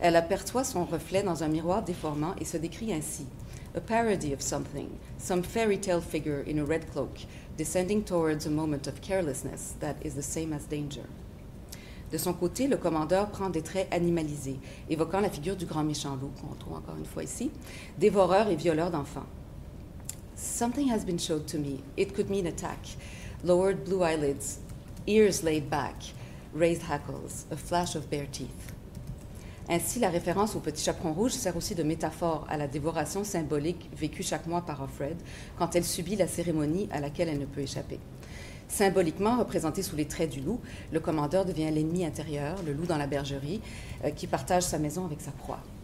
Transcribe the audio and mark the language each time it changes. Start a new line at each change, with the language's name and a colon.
French: Elle aperçoit son reflet dans un miroir déformant et se décrit ainsi
English: « a parody of something, some fairy tale figure in a red cloak, descending towards a moment of carelessness that is the same as danger ».
French: De son côté, le commandeur prend des traits animalisés, évoquant la figure du grand méchant loup, qu'on retrouve encore une fois ici, dévoreur et violeur d'enfants.
English: Something has been showed to me. It could mean attack. Lowered blue eyelids, ears laid back, raised hackles, a flash of bare teeth.
French: Ainsi, la référence au petit chaperon rouge sert aussi de métaphore à la dévoration symbolique vécue chaque mois par Offred quand elle subit la cérémonie à laquelle elle ne peut échapper. Symboliquement représenté sous les traits du loup, le commandeur devient l'ennemi intérieur, le loup dans la bergerie, qui partage sa maison avec sa proie.